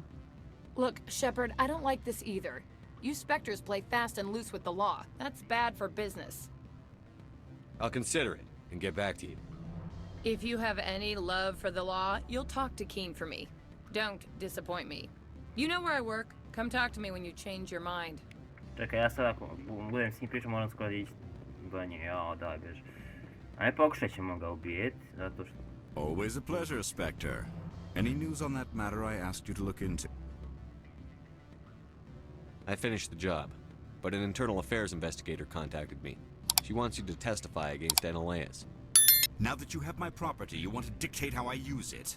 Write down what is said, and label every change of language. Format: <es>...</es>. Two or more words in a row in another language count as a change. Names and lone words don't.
<en>Look, Shepard, I don't like this either. You Spectres play fast and loose with the law. That's bad for business. I'll consider it and get back to you. If you have any love for the law, you'll talk to Keen for me. Don't disappoint me. You know where I work. Come talk to me when you change your mind.</en> <hr>Čekaj, ja sad ako budem s njim pričam, moram skoro ići do nje. Jao, daj beži. Ajde, pokušat ćemo ga ubijeti, zato što...</hr> <en>Always a pleasure, Spectre. Any news on that matter I asked you to look into? I finished the job, but an internal affairs investigator contacted me. She wants you to testify against Analeas. Now that you have my property, you want to dictate how I use it?</en>